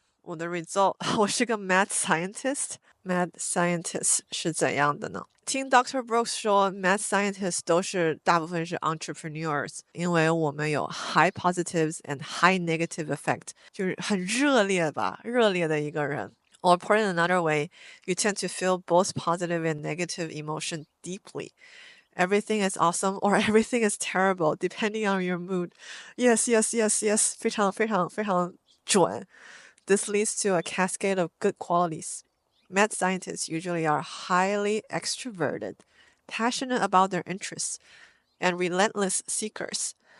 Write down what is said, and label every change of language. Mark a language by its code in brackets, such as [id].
[zh] 我的 result，我是个 mad scientist。 mad scientist 是怎样的呢？听 Dr. Brooks 说 mad scientists 大部分是 entrepreneurs，因为我们有 [en] high positives and high negative effect， [zh] 就是很热烈吧，热烈的一个人。 [en] Or put it another way, you tend to feel both positive and negative emotion deeply. Everything is awesome or everything is terrible, depending on your mood. Yes, yes, yes, yes. [zh] 非常非常非常准。 [en] This leads to a cascade of good qualities. Mad scientists usually are highly extroverted, passionate about their interests, and relentless seekers.